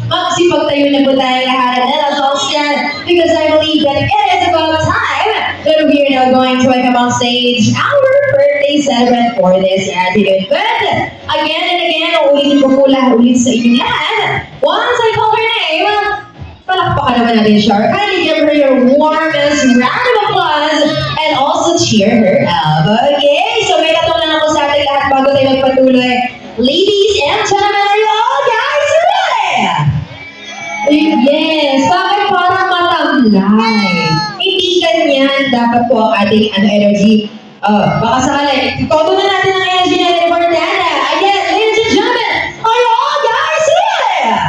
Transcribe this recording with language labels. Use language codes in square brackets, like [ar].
[tl] Magsipagtayo na po tayo lahat [en] and let us all stand because I believe that it is about time that we are now going to welcome on stage our birthday celebrant for this afternoon. But again and again, [tl] ulitin ko po ulit sa inyong lahat. [en] Once I call her name, [tl] palakpakan naman natin siya. [en] Kindly give her your warmest round of applause and also cheer her up. [tl] Okay, so may katunan ako sa ating lahat bago tayo magpatuloy. [en] Ladies and gentlemen, are you all guys ready? [tl] Yes, bakit parang matamlay? Hindi ganyan dapat po ang ating energy. Baka sakali, itoto na natin ang energy natin for Dana. [en] Again, ladies and gentlemen, are you all guys ready?